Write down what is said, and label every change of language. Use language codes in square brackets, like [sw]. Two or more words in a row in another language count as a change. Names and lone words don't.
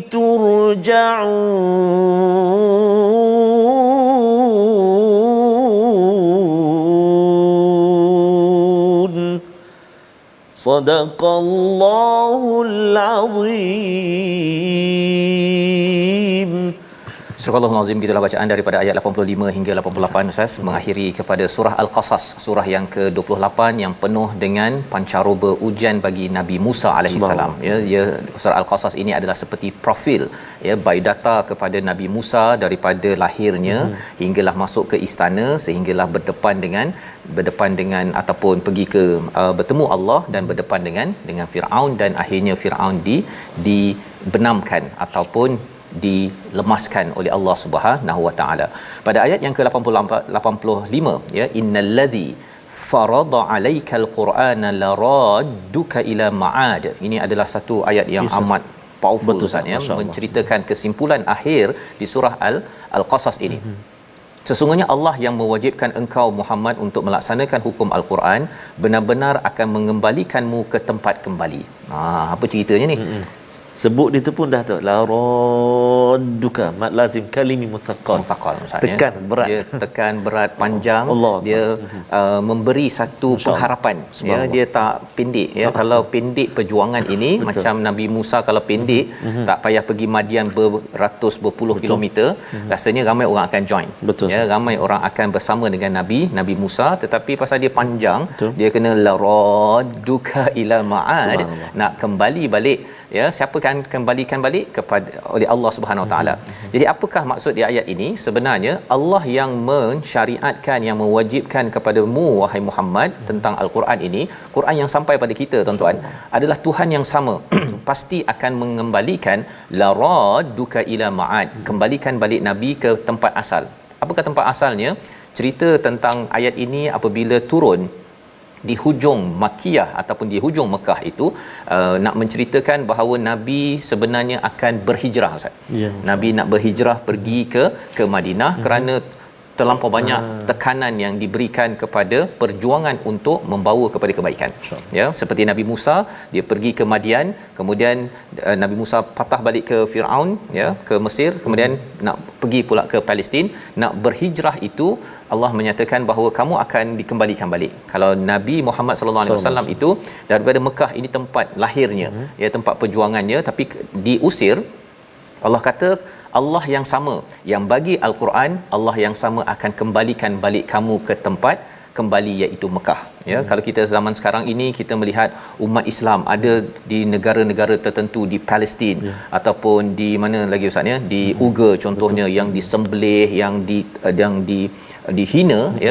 [ar] ترجعون صدق الله العظيم. [ms] Surah Al-Azim, gitulah bacaan daripada ayat 85 hingga 88 Ustaz, mengakhiri kepada surah Al-Qasas, surah yang ke-28 yang penuh dengan pancaroba ujian bagi Nabi Musa alaihissalam. Ya, surah Al-Qasas ini adalah seperti profil, ya, biodata kepada Nabi Musa daripada lahirnya hinggalah masuk ke istana, sehinggalah berdepan dengan ataupun pergi ke bertemu Allah dan berdepan dengan Firaun, dan akhirnya Firaun dibenamkan ataupun dilemaskan oleh Allah [ar] Subhanahu Wa Taala. [ms] Pada ayat yang ke-85 ya, [ar] إن الذي فرض عليك القرآن لرادك إلى معاد. [ms] Ini adalah satu ayat yang amat powerful Ustaz, ya, menceritakan kesimpulan akhir di surah Al-Qasas ini. Sesungguhnya Allah yang mewajibkan engkau Muhammad untuk melaksanakan hukum Al-Quran benar-benar akan mengembalikanmu ke tempat kembali. Apa ceritanya ni? Sebut dia tu pun dah tu [ar] لرادك مد لازم كلمي مثقل [ms] tekan berat, dia tekan berat panjang Allah. Dia memberi satu pengharapan, ya, dia tak pendek, ya. Kalau pendek perjuangan ini macam Nabi Musa, kalau pendek tak payah pergi Madian berpuluh kilometer, rasanya ramai orang akan join. Ya, ramai orang akan bersama dengan Nabi Musa, tetapi pasal dia panjang, dia kena [ar] لرادك إلى معاد, [ms] nak kembali balik, ya. Siapa kan kembalikan balik kepada oleh Allah [ar] Subhanahu Wa Taala. [ms] Jadi apakah maksud di ayat ini? Sebenarnya Allah yang mensyariatkan, yang mewajibkan kepadamu wahai Muhammad tentang Al-Quran ini, Quran yang sampai pada kita tuan-tuan, adalah Tuhan yang sama. Pasti akan mengembalikan [ar] لرادك إلى معاد, [ms] kembalikan balik Nabi ke tempat asal. Apakah tempat asalnya? Cerita tentang ayat ini apabila turun di hujung Makkiyah ataupun di hujung Mekah itu, nak menceritakan bahawa Nabi sebenarnya akan berhijrah, Ustaz. Nabi nak berhijrah pergi ke Madinah kerana terlampau banyak tekanan yang diberikan kepada perjuangan untuk membawa kepada kebaikan. Ya, seperti Nabi Musa, dia pergi ke Madian, kemudian Nabi Musa patah balik ke Firaun, ya, ke Mesir, kemudian nak pergi pula ke Palestin, nak berhijrah itu Allah menyatakan bahawa kamu akan dikembalikan balik. Kalau Nabi Muhammad [ar] sallallahu alaihi wasallam [ms] itu daripada Mekah, ini tempat lahirnya, ya, tempat perjuangannya, tapi diusir. Allah kata Allah yang sama yang bagi Al-Quran, Allah yang sama akan kembalikan balik kamu ke tempat kembali, iaitu Mekah. Ya, kalau kita zaman sekarang ini kita melihat umat Islam ada di negara-negara tertentu, di Palestin ataupun di mana lagi Ustaz, ya, di Uyghur contohnya, yang disembelih, yang dihina, ya.